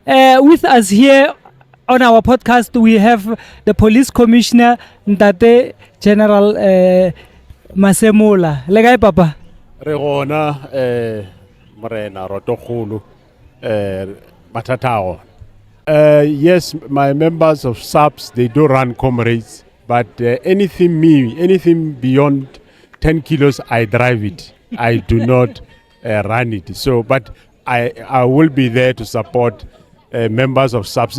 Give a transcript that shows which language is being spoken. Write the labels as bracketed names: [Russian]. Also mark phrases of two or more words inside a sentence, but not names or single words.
[English] With us here on our podcast, we have the police commissioner, Ntate General Masemola. [Tswana] Legai papa. Re gona morena rotokgolo mathata a [English] yes, my members of SAPS, they do run comrades, but anything beyond 10 kilos, I drive it. I do not run it. So, but I will be there to support members of SAPS.